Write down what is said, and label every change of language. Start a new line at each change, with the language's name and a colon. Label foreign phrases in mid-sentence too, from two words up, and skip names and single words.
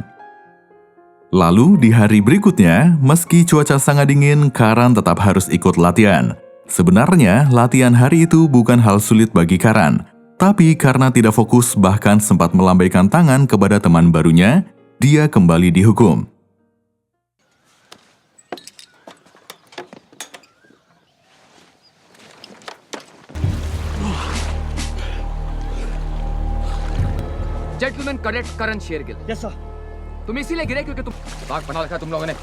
Indonesian: Lalu di hari berikutnya, meski cuaca sangat dingin, Karan tetap harus ikut latihan. Sebenarnya, latihan hari itu bukan hal sulit bagi Karan, tapi karena tidak fokus bahkan sempat melambaikan tangan kepada teman barunya, dia kembali dihukum.
English: gentleman cadet करण शेरगिल। yes sir.
Hindi: तुम इसीलिए गिरे क्योंकि तुम दिमाग बना रखा तुम लोगों ने।